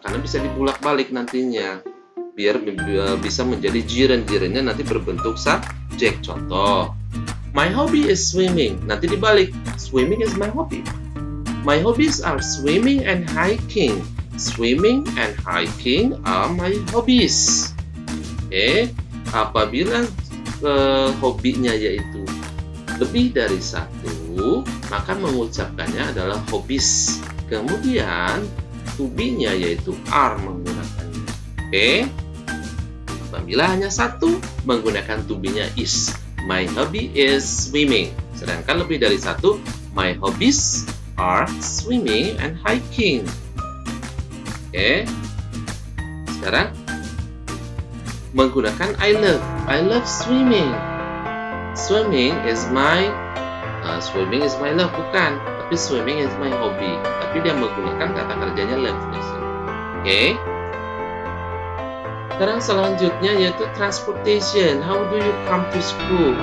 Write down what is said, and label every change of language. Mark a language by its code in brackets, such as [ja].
[id] Karena bisa dibulak-balik nantinya, biar bisa menjadi jiran-jirannya nanti berbentuk subjek. [en] Contoh, my hobby is swimming. [id] Nanti dibalik, [en] swimming is my hobby. My hobbies are swimming and hiking. Swimming and hiking are my hobbies. [id] Oke, apabila hobinya yaitu lebih dari satu, maka mengucapkannya adalah hobbies. Kemudian to be-nya yaitu are menggunakannya. Oke. Apabila hanya satu, menggunakan to be-nya is. [en] My hobby is swimming. [id] Sedangkan lebih dari satu, [en] my hobbies are swimming and hiking. Oke. [id] Sekarang menggunakan [en] I love. I love swimming. Swimming is my love, [id] bukan, tapi [en] swimming is my hobby. [id] Tapi dia menggunakan kata kerjanya love di sini. Oke. Sekarang selanjutnya yaitu [en] transportation. How do you come to school?